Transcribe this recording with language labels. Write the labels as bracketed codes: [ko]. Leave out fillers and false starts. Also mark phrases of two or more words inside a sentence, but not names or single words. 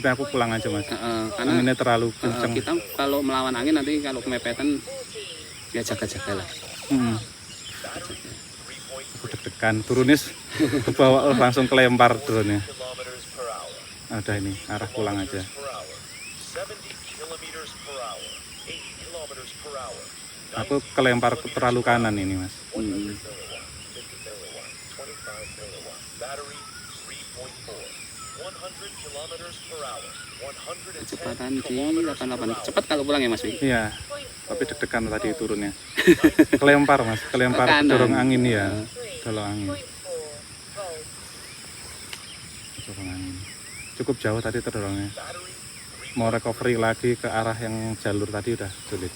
[id] Tapi aku pulang aja Mas. Karena Anginnya terlalu kenceng. kita kalau melawan angin nanti kalau kemepetan 14. ya jaga-jaga lah. Aku deg-degan turunnya ke bawah langsung kelempar drone-nya. [en] Kilometers per hour. [id] Ada ini arah pulang aja. [en] Per hour. 70 kilometers per hour. 80 kilometers per hour. [id] Aku kelempar terlalu kanan ini Mas. [en] 100 milliwatt. 50 milliwatt. 25 milliwatt. Battery 3.4. 100 kilometers per hour. 110 [id] Kecepatan di [en] kilometers per 88. hour. [id] Cepat kalau pulang ya Mas Wi. Iya, tapi deg-degan tadi turunnya. Kelempar Mas, kelempar Ke kanan. dorong angin ya. Dorong angin. 3.4 volts. Dorong angin. Cukup jauh tadi terdorongnya. Battery Mau recovery lagi ke arah yang jalur tadi udah sulit.